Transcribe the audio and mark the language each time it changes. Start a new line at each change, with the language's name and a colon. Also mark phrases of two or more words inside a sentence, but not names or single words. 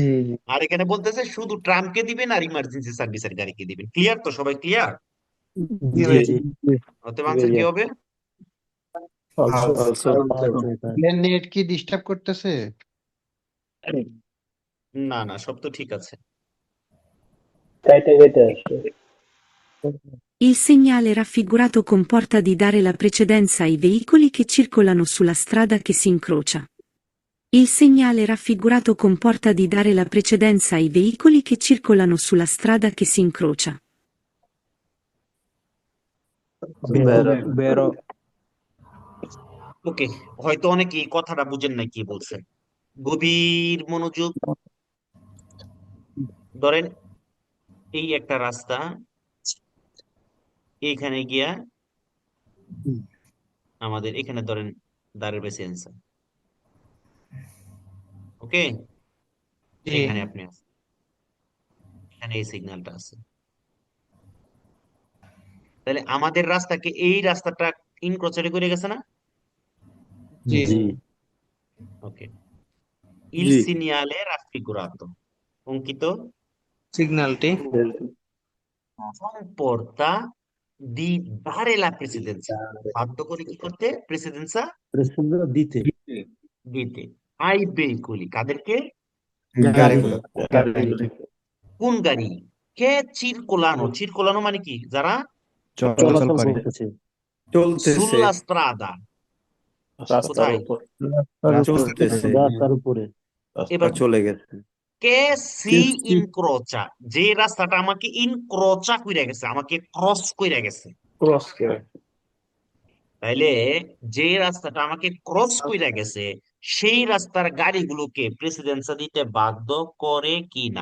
Bangla: আর এখানে বলতেছে শুধু ট্রামকে দিবেন আর
English: emergency service
Bangla: গাড়িকে দিবেন। ক্লিয়ার তো? সবাই ক্লিয়ার? জি জি অতএব আনসার কি হবে? Also নেট কি ডিস্টার্ব করতেছে? না না, সব তো ঠিক আছে।
Italian: Il segnale raffigurato comporta di dare la precedenza ai veicoli che circolano sulla strada che si incrocia. Il segnale raffigurato comporta di dare la precedenza ai veicoli che circolano sulla strada che si incrocia.
Bangla: বেরো ওকে, হয়তো অনেকে এই কথাটা বুঝেন না কি বলছেন। গভীর মনোযোগ। ধরেন এই একটা রাস্তা, এইখানে গিয়া আমাদের এখানে ধরেন দাঁড়ের বেশি অ্যান্সার। ওকে, এখানে আপনি আছেন, এখানে এই সিগন্যালটা আছে, তাহলে আমাদের রাস্তাকে এই রাস্তাটা ইনক্রোচারে করে গেছে না? জি ওকে, il জি
Italian: segnale raffigurato অঙ্কিত
Bangla: সিগন্যালটি
Italian: comporta di dare la precedenza,
Bangla: বাধ্য করে কি করতে? প্রেসিডেন্সা প্রেসিডেন্ট দিতে দিতে।
Italian: ai veicoli,
Bangla: কাদেরকে? গাড়িগুলো কোন গাড়ি? কে চিরকোলানো, চিরকোলানো মানে কি? যারা চলাচল চলাচল করে করতেছে চলতেছে
Italian: sulla strada,
Bangla: রাস্তার কোথায়? উপর চলতেছে রাস্তার উপরে এবার চলে গেছে।
Italian: che si incrocia,
Bangla: যে রাস্তাটা আমাকে ইনক্রোচা কইরা গেছে, আমাকে ক্রস কইরা গেছে, ক্রস করে তাইলে যে রাস্তাটা আমাকে ক্রস কইরা গেছে সেই রাস্তার গাড়িগুলোকে প্রেসিডেন্সা দিতে বাধ্য করে কি না?